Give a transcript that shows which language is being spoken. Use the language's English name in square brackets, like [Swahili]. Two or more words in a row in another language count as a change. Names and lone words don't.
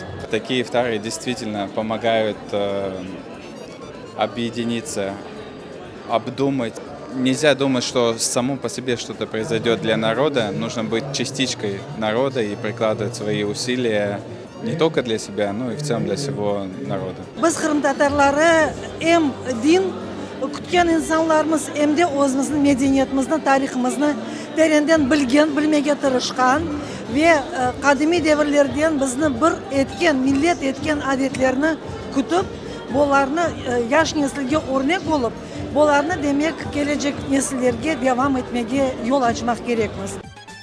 [Russian] Такие ифтары действительно помогают объединиться, обдумать. Нельзя думать, что само по себе что-то произойдет для народа. Нужно быть частичкой народа и прикладывать свои усилия не только для себя, но и в целом для всего народа. [Crimean Tatar] Biz Kırım Tatarları hem din kütken insanlarımız hem de özümüzün medeniyetimizin, tarihimizin derenden bilgen, bilmege tırışkan ve kadimi devirlerden bizni bir etken, millet etken adetlerini kütüp, bularını yaş nesilge örnek olup, bularını demek gelecek nesillerge devam etmege yol açmak gerekmiz.